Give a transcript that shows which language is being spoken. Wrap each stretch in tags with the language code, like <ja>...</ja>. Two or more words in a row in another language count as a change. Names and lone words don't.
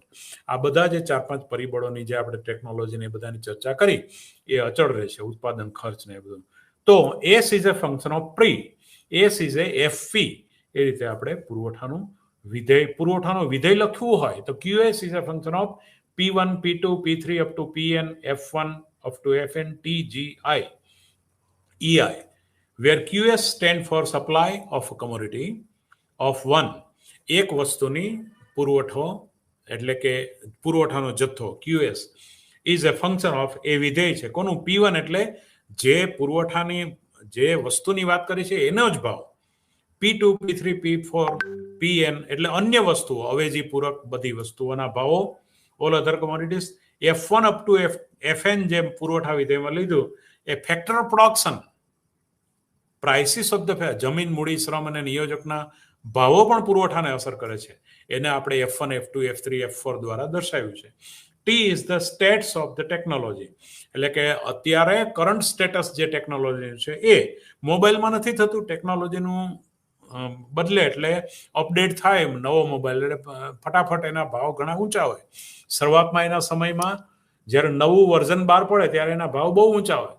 <gu>આ બધા જે 4-5 પરિબળોની જે આપણે ટેકનોલોજીને એ બધાની ચર્ચા કરી એ અચળ રહેશે, ઉત્પાદન ખર્ચ ને એ બધું.</gu> <en>તો S is a function of pre, S is a FP.</en> <gu>એ રીતે આપણે પુરવઠાનું વિધેય લખવું હોય તો</gu> <en>QS is a function of P1, P2, P3 up to Pn, F1 up to Fn, TGI, EI, where QS stand for supply of a commodity of one.</en> <gu>એક વસ્તુની પુરવઠો એટલે કે પુરવઠાનો જથ્થો</gu> <en>QS is a function of,</en> <gu>એ વિધેય છે કોનું? P1 એટલે જે પુરવઠાની જે વસ્તુની વાત કરી છે એનો જ ભાવ. P2, P3, P4, Pn એટલે અન્ય વસ્તુઓ, અવેજી પૂરક બધી વસ્તુઓના ભાવો,</gu> <en>all other commodities. F1 up to Fn</en> <gu>જે પુરવઠા વિધેયમાં લીધું એ</gu> <en>factor of production, prices of the</en> <gu>જમીન, મૂડી, શ્રમ અને નિયોજકના ભાવો પણ પુરવઠાને અસર કરે છે. એને આપણે F1, F2, F3, F4 દ્વારા દર્શાવ્યું છે.</gu> <en>T is the status of the technology,</en> <gu>એટલે કે અત્યારે</gu> <en>current status</en> <gu>જે ટેકનોલોજી છે એ મોબાઈલમાં નથી થતું. ટેકનોલોજીનું બદલે એટલે અપડેટ થાય નવો મોબાઈલ એટલે ફટાફટ એના ભાવ ઘણા ઊંચા હોય. શરૂઆતમાં એના સમયમાં જ્યારે નવું વર્ઝન બહાર પડે ત્યારે એના ભાવ બહુ ઊંચા હોય.</gu>